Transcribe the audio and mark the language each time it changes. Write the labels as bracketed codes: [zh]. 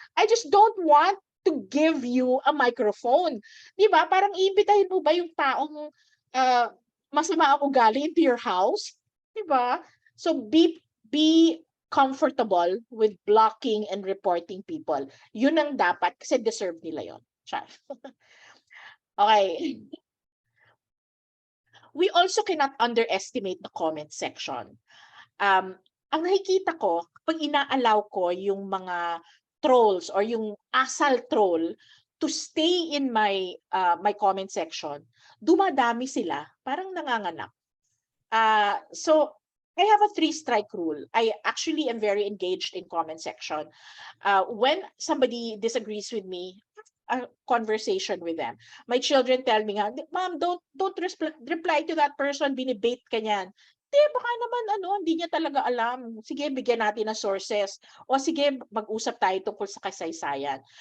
[en] I just don't want to give you a microphone. [tl] Di ba? Parang iimbitahin mo ba yung taong masama ang ugali [en] into your house? [tl] Di ba? [en] So be comfortable with blocking and reporting people. [tl] Yun ang dapat kasi deserve nila yon. Okay. [en] We also cannot underestimate the comment section. [tl] Ang nakikita ko, pag ina-allow ko yung mga trolls or yung asal troll [en] to stay in my comment section, [tl] dumadami sila, parang nanganganak. [en] So I have a 3-strike rule. I actually am very engaged in comment section. When somebody disagrees with me, a conversation with them. My children tell me nga, Mom, don't reply to that person, [tl] binibait ka niyan. Baka naman hindi niya talaga alam. Sige, bigyan natin ng sources. O sige, mag-usap tayo tungkol sa kasaysayan.